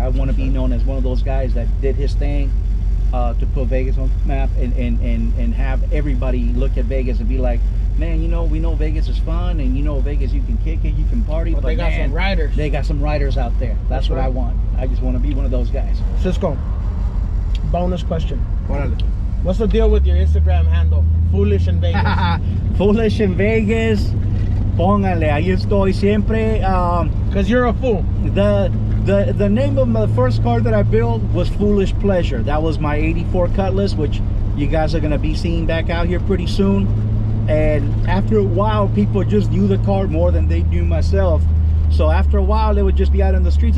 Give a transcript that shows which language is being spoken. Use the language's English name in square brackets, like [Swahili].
[English] I want to be known as one of those guys that did his thing to put Vegas on the map and have everybody look at Vegas and be like, man, you know, we know Vegas is fun, and you know Vegas, you can kick it, you can party, but they got man, some riders. They got some riders out there. That's what right. I want. I just want to be one of those guys. Cisco, bonus question. [Spanish] Órale. [English] What's the deal with your Instagram handle? Foolish in Vegas. Foolish in Vegas. [Spanish] Póngale, ahí estoy siempre. [English] Because you're a fool. The name of the first car that I built was Foolish Pleasure. That was my 84 Cutlass, which you guys are going to be seeing back out here pretty soon. And after a while, people just knew the car more than they knew myself. So after a while, they would just be out in the streets.